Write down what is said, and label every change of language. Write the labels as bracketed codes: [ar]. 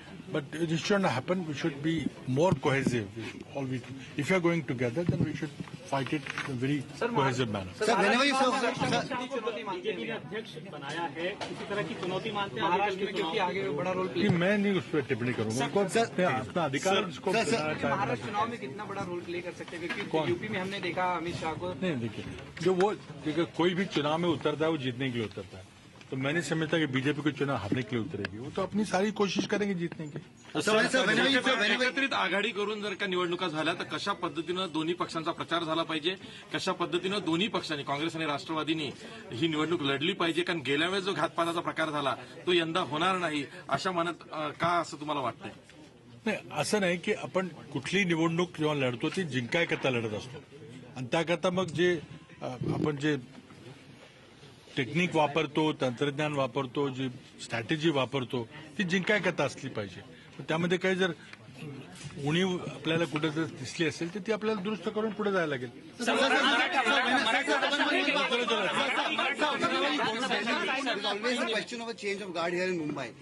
[en] But this shouldn't happen. We should be more cohesive. If you are going together, then we should fight it in a very cohesive manner. [hi] Sir, [en] whenever you [hi] BJP ने अध्यक्ष बनाया है, इसी तरह की चुनौती मानते हैं महाराष्ट्र में, क्योंकि आगे बड़ा रोल प्ले. मैं नहीं उस पर टिप्पणी करूंगा. अपना अधिकार इसको महाराष्ट्र चुनाव में कितना बड़ा रोल प्ले कर सकते हैं, क्योंकि यूपी में हमने देखा अमित शाह को. नहीं, देखिए कोई भी चुनाव में उतरता है वो जीतने के लिए उतरता है. तो मैं नहीं समझता कि बीजेपी को चुनाव हारने के लिए उतरेगी. वो तो अपनी सारी कोशिश करेंगे जीतने की. [mr] एकत्रित आघाडी करून जर का निवडणुका झाल्या तर कशा पद्धतीनं दोन्ही पक्षांचा प्रचार झाला पाहिजे, कशा पद्धतीनं दोन्ही पक्षांनी, काँग्रेस आणि राष्ट्रवादीनी ही निवडणूक लढली पाहिजे, कारण गेल्या वेळेस जो घातपाताचा प्रकार झाला तो यंदा होणार नाही अशा मनात का असं तुम्हाला वाटतंय? नाही, असं नाही की आपण कुठली निवडणूक जेव्हा लढतो ती जिंकायकरता लढत असतो, आणि त्याकरता मग जे आपण जे टेक्निक वापरतो, तंत्रज्ञान वापरतो, जी स्ट्रॅटेजी वापरतो ती जिंकायकरता असली पाहिजे. त्यामध्ये काही जर उणीव आपल्याला कुठे जर दिसली असेल तर ती आपल्याला दुरुस्त करून पुढे जायला लागेल. [en] Question of a change of guard here in Mumbai.